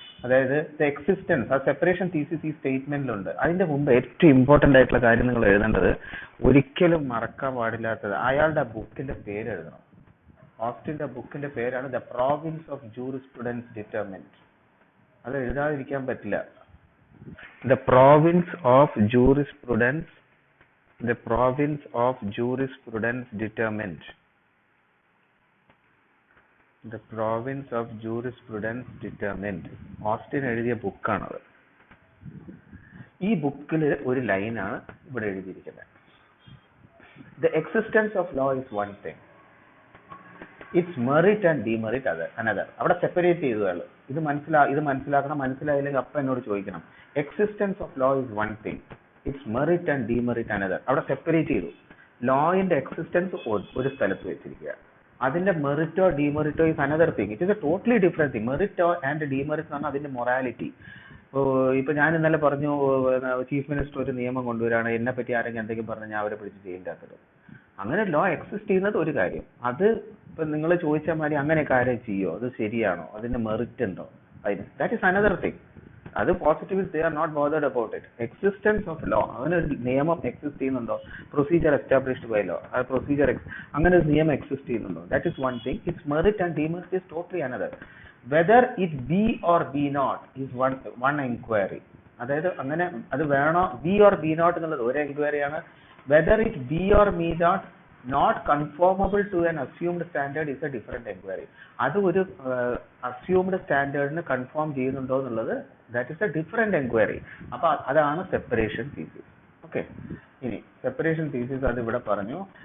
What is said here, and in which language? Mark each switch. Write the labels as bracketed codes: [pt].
[ml] അതായത് the existence, ആ separation thesis ഈ സ്റ്റേറ്റ്മെന്റിലുണ്ട്. അതിന്റെ മുമ്പ് ഏറ്റവും ഇമ്പോർട്ടന്റ് ആയിട്ടുള്ള കാര്യം നിങ്ങൾ എഴുതേണ്ടത്, ഒരിക്കലും മറക്കാൻ പാടില്ലാത്തത്, അയാളുടെ ബുക്കിന്റെ പേര് എഴുതണം. ഓസ്റ്റിന്റെ ബുക്കിന്റെ പേരാണ് the province of jurisprudence determined. അത് എഴുതാതിരിക്കാൻ പറ്റില്ല. [en] The province of jurisprudence, the province of jurisprudence determined. The province of jurisprudence determined. [ml] Austin എഴുതിയ ബുക്കാണത്. ഈ ബുക്കിൽ ഒരു ലൈനാണ് ഇവിടെ എഴുതിയിരിക്കുന്നത്. [en] The existence of law is one thing. Its merit and demerit another. [ml] അവിടെ സെപ്പറേറ്റ് ചെയ്തതാണ്. ഇത് മനസ്സിലാക്കണം. മനസ്സിലായില്ലെങ്കിൽ അപ്പം എന്നോട് ചോദിക്കണം. [en] Existence of law is one thing. Its merit and demerit another. [ml] അവിടെ സെപ്പറേറ്റ് ചെയ്തു. ലോയിന്റെ എക്സിസ്റ്റൻസ് ഒരു സ്ഥലത്ത് വെച്ചിരിക്കുക, അതിന്റെ മെറിറ്റോ ഡിമെറിറ്റോ [en] Is another thing. It is a totally different thing. മെറിറ്റോ and demerit [ml] എന്ന് പറഞ്ഞാൽ അതിന്റെ മൊറാലിറ്റി. ഇപ്പൊ ഞാൻ ഇന്നലെ പറഞ്ഞു, ചീഫ് മിനിസ്റ്റർ ഒരു നിയമം കൊണ്ടുവരാണ്, എന്നെ പറ്റി ആരെങ്കിലും എന്തെങ്കിലും പറഞ്ഞാൽ ഞാൻ അവരെ പിടിച്ച് ചെയ്യേണ്ടാത്തത്. അങ്ങനെ ലോ എക്സിസ്റ്റ് ചെയ്യുന്നത് ഒരു കാര്യം. അത് ഇപ്പൊ നിങ്ങൾ ചോദിച്ചാൽ മാതിരി അങ്ങനെ കാര്യം ചെയ്യോ, അത് ശരിയാണോ, അതിന്റെ മെറിറ്റ് ഉണ്ടോ, അതിന് [en] That is another thing. അത് positive, they are not bothered about it. Existence of law, [ml] അങ്ങനെ ഒരു നിയമം എക്സിസ്റ്റ് ചെയ്യുന്നുണ്ടോ, [en] Procedure established by law, ആ procedure അങ്ങനെ ഒരു നിയമം എക്സിസ്റ്റ് ചെയ്യുന്നുണ്ടോ, that is one thing. Its merit and demerit is totally another. Whether it be or be not is one inquiry. [ml] അതായത് അങ്ങനെ അത് വേണോ, ബി ഓർ ബി നോട്ട് എന്നുള്ളത് ഒരു എൻക്വയറിയാണ്. [en] Whether it be or be not not conformable to an assumed standard is a different inquiry. [ml] അത് ഒരു assumed standardന് confirm ചെയ്യുന്നുണ്ടോ എന്നുള്ളത് [en] that is a different inquiry. [ml] അപ്പൊ അതാണ് സെപ്പറേഷൻ തീസിസ്. ഓക്കെ, ഇനി സെപ്പറേഷൻ തീസിസ് അത് ഇവിടെ പറഞ്ഞു.